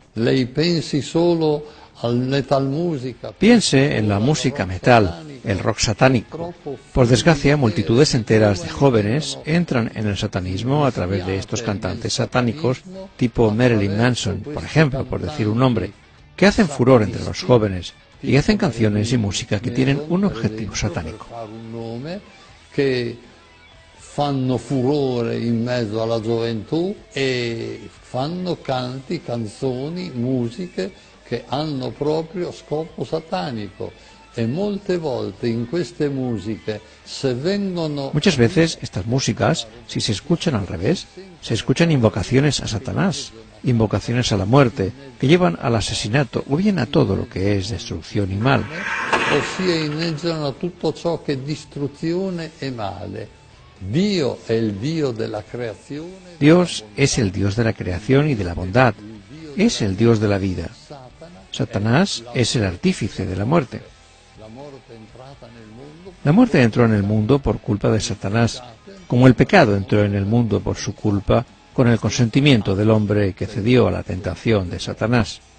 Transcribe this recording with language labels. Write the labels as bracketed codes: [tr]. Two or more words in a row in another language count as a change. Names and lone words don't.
[es] Piense en la música metal, el rock satánico. Por desgracia, multitudes enteras de jóvenes entran en el satanismo a través de estos cantantes satánicos tipo Marilyn Manson, por ejemplo, por decir un nombre, que hacen furor entre los jóvenes y hacen canciones y música que tienen un objetivo satánico. [it] Che fanno furore in mezzo alla gioventù e fanno canti, canzoni, musiche che hanno proprio scopo satanico. E molte volte in queste musiche se vengono... [es] Muchas veces estas músicas, si se escuchan al revés, se escuchan invocaciones a Satanás, invocaciones a la muerte, que llevan al asesinato o bien a todo lo que es destrucción y mal. [it] Ossia inneggiano a tutto ciò che è distruzione e male. Dio è il Dio della creazione. [es] Dios es el Dios de la creación y de la bondad. Es el Dios de la vida. Satanás es el artífice de la muerte. La muerte entró en el mundo por culpa de Satanás, como el pecado entró en el mundo por su culpa, con el consentimiento del hombre que cedió a la tentación de Satanás.